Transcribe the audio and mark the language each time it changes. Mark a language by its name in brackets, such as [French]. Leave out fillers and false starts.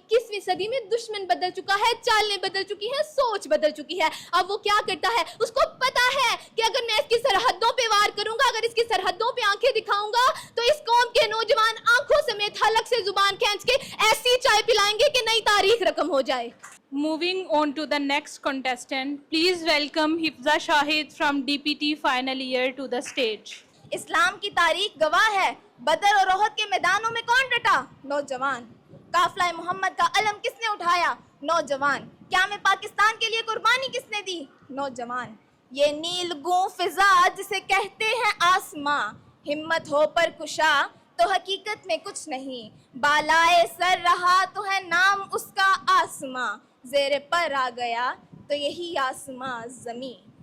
[Hindi] 21वीं सदी में दुश्मन बदल चुका है, चालें बदल चुकी हैं, सोच बदल चुकी है। अब वो क्या करता है, उसको पता है कि अगर मैं इसकी सरहदों पे वार करूंगा, अगर इसकी सरहदों पे आंखें दिखाऊंगा, तो इस कौम के नौजवान आंखों समेत हलक से जुबान खींच के ऐसी चाय पिलाएंगे कि नई तारीख रकम हो जाए। [English] Moving on to the next contestant, please welcome Hifza Shahid from DPT final year to the stage. [Hindi] इस्लाम की तारीख गवाह है, बदर और ओहद के मैदानों में कौन डटा? नौजवान। काफिला मोहम्मद का अलम किसने उठाया? नौजवान। क्या में पाकिस्तान के लिए कुर्बानी किसने दी? नौजवान। ये नीलगूं फिजा जिसे कहते हैं आसमां, हिम्मत हो पर कुशा तो हकीकत में कुछ नहीं, बालाए सर रहा तो है नाम उसका आसमां, ज़ेरे पर आ गया तो यही आसमां ज़मीं।